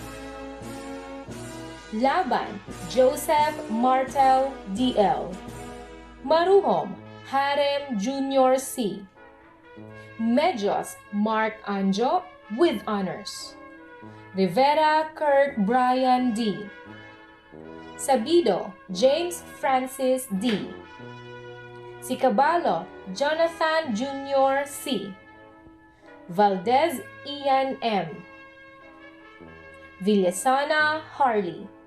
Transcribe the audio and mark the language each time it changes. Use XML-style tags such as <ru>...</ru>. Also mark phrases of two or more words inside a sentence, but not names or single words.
<en>Laban Joseph Martel DL. Maruhom Harem Jr. C. Medjos Mark Anjo with honors. Rivera Kurt Brian D. Sabido James Francis D. Sicabalo Jonathan Jr. C. Valdez Ian M. Villasana Harley.</en>